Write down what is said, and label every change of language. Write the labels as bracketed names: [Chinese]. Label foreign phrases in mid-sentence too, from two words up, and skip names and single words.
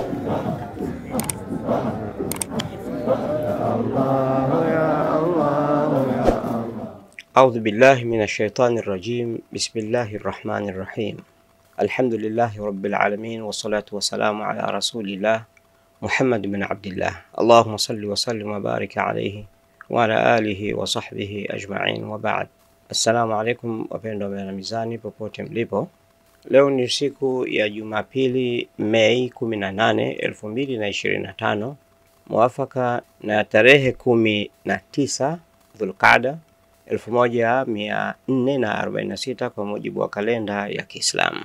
[Arabic] أعوذ بالله من الشيطان الرجيم. بسم الله الرحمن الرحيم. الحمد لله رب العالمين، والصلاة والسلام على رسول الله محمد بن عبد الله. اللهم صل وسلم وبارك عليه وعلى آله وصحبه أجمعين، وبعد. [Swahili] Assalamu alaikum wapendwa wa mizani popote mlipo. Leo ni siku ya Jumapili, Mei 18, 2025, muafaka na tarehe 19 Dhulqaada 1446 kwa mujibu wa kalenda ya Kiislamu.